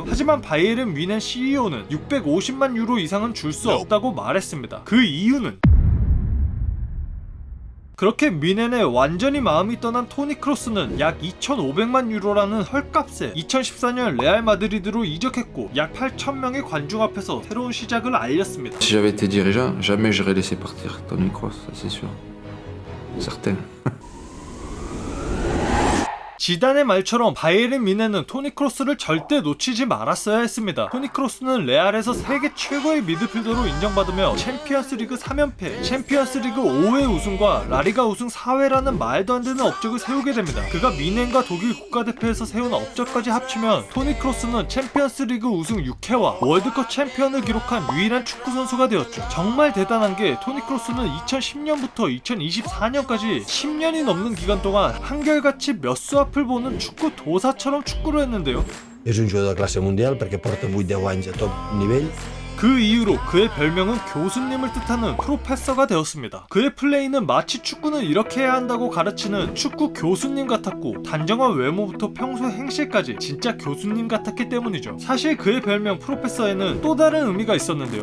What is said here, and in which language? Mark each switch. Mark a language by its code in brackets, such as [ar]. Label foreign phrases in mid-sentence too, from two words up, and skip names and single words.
[ko] 하지만 바이에른 뮌헨 CEO는 650만 유로 이상은 줄 수 없다고 말했습니다. 그 이유는 그렇게 뮌헨에 완전히 마음이 떠난 토니 크로스는 약 2,500만 유로라는 헐값에 2014년 레알 마드리드로 이적했고 약 8,000명의 관중 앞에서 새로운 시작을 알렸습니다. [fr] Si j'avais été dirigeant, jamais j'aurais laissé partir Toni Kroos, ça c'est sûr. Certain. [ko] 지단의 말처럼 바이에른 뮌헨은 토니 크로스를 절대 놓치지 말았어야 했습니다. 토니 크로스는 레알에서 세계 최고의 미드필더로 인정받으며 챔피언스리그 3연패, 챔피언스리그 5회 우승과 라리가 우승 4회라는 말도 안 되는 업적을 세우게 됩니다. 그가 뮌헨과 독일 국가대표에서 세운 업적까지 합치면 토니 크로스는 챔피언스리그 우승 6회와 월드컵 챔피언을 기록한 유일한 축구 선수가 되었죠. 정말 대단한 게 토니 크로스는 2010년부터 2024년까지 10년이 넘는 기간 동안 한결같이 몇 수 앞을 보는 축구 도사처럼 축구를 했는데요. [ca] És un jugador de classe mundial perquè porta 8-10 anys a top nivell [ko] 그 이후로 그의 별명은 교수님을 뜻하는 프로페서가 되었습니다. 그의 플레이는 마치 축구는 이렇게 해야 한다고 가르치는 축구 교수님 같았고 단정한 외모부터 평소 행실까지 진짜 교수님 같았기 때문이죠. 사실 그의 별명 프로페서에는 또 다른 의미가 있었는데요.